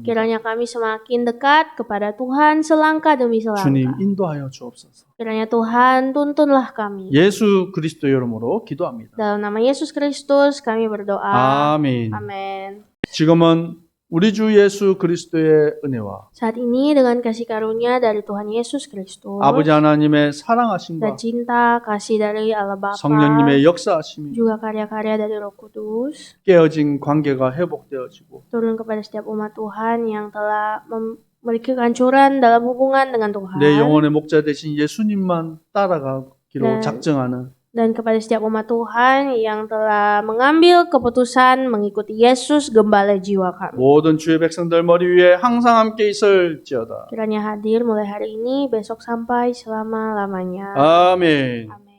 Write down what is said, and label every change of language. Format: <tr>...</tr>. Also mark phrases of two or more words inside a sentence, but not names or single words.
<id>Kiranya kami semakin dekat kepada Tuhan selangkah demi</id> <ko>주님</ko> <id>selangkah.</id> <ko>인도하여 주옵소서.</ko> <id>Kiranya Tuhan, tuntunlah kami.</id> <ko>예수 그리스도 이름으로 기도합니다.</ko> <id>Dalam nama Yesus Kristus kami berdoa.</id> <ko>아멘.</ko> <id>Amin.</id> <ko>지금은 우리 주 예수 그리스도의 은혜와</ko> <id>Saat ini dengan kasih karunia dari Tuhan Yesus Kristus</id> <ko>아버지 하나님의</ko> <id>dan</id> <ko>사랑하심과</ko> <id>cinta kasih dari Allah Bapa,</id> <ko>성령님의 역사하심이</ko> <id>juga karya-karya dari Roh Kudus</id> <ko>깨어진 관계가 회복되어지고</ko> <id>turun kepada setiap umat Tuhan yang telah memiliki kehancuran dalam hubungan dengan Tuhan,</id> <ko>내 영혼의 목자 되신 예수님만 따라가기로 네. 작정하는</ko> <id>dan kepada setiap umat Tuhan yang telah mengambil keputusan mengikuti Yesus gembala jiwa kami.</id> <ko>모든 주의 백성들 머리 위에 항상 함께 있을지어다.</ko> <id>Kiranya hadir mulai hari ini, besok sampai selama-lamanya.</id> <ko>아멘.</ko> <id>Amin.</id>